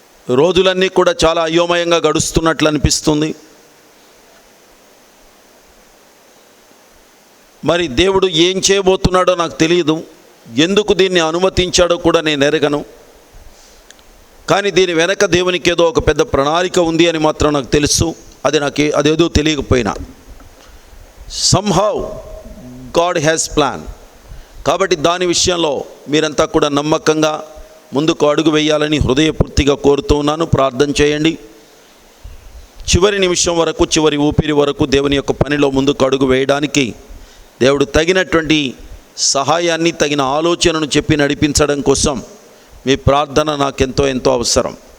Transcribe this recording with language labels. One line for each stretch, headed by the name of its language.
Telugu: రోజులన్నీ కూడా చాలా అయోమయంగా గడుస్తున్నట్లు అనిపిస్తుంది. మరి దేవుడు ఏం చేయబోతున్నాడో నాకు తెలియదు, ఎందుకు దీన్ని అనుమతించాడో కూడా నేను ఎరగను. కానీ దీని వెనక దేవునికి ఏదో ఒక పెద్ద ప్రణాళిక ఉంది అని మాత్రం నాకు తెలుసు. అదేదో తెలియకపోయినా
English: somehow God has plan.
Telugu: కాబట్టి దాని విషయంలో మీరంతా కూడా నమ్మకంగా ముందుకు అడుగు వేయాలని హృదయపూర్తిగా కోరుతూ ఉన్నాను. ప్రార్థన చేయండి. చివరి నిమిషం వరకు, చివరి ఊపిరి వరకు దేవుని యొక్క పనిలో ముందుకు అడుగు వేయడానికి దేవుడు తగినటువంటి సహాయాన్ని, తగిన ఆలోచనను చెప్పి నడిపించడం కోసం మీ ప్రార్థన నాకెంతో అవసరం.